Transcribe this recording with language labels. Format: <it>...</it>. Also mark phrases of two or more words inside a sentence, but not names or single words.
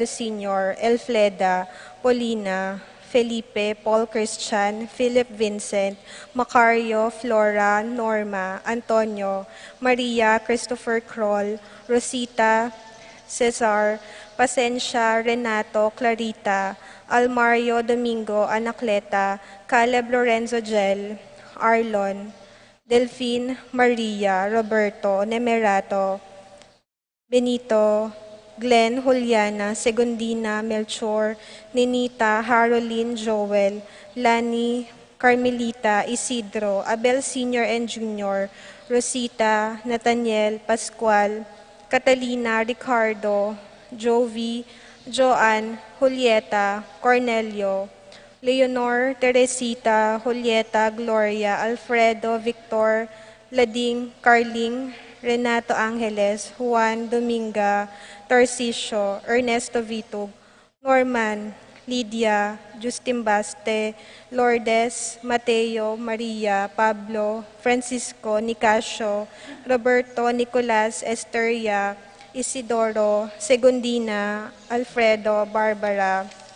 <en>Sr., Elfleda, Paulina, Felipe, Paul Christian, Philip Vincent, Macario, Flora, Norma, Antonio, Maria, Christopher Kroll, Rosita, Cesar, Pasencia, Renato, Clarita, Almario, Domingo, Anacleta, Caleb Lorenzo Gel, Arlon, Delphine, Maria, Roberto, Nemerato, Benito, Glenn, Juliana, Segundina, Melchor, Ninita, Haroline, Joel, Lani, Carmelita, Isidro, Abel Sr. and Jr., Rosita, Nathaniel, Pascual, Catalina, Ricardo, Jovi, Joan, Julieta, Cornelio, Leonor, Teresita, Julieta, Gloria, Alfredo, Victor, Lading, Carling, Renato Angeles, Juan, Dominga, Tarcisio, Ernesto Vitug, Norman, Lydia, Justin Baste, Lourdes, Mateo, Maria, Pablo, Francisco, Nicasio, Roberto, Nicolas, Esteria, Isidoro, Segundina, Alfredo, Barbara,</en>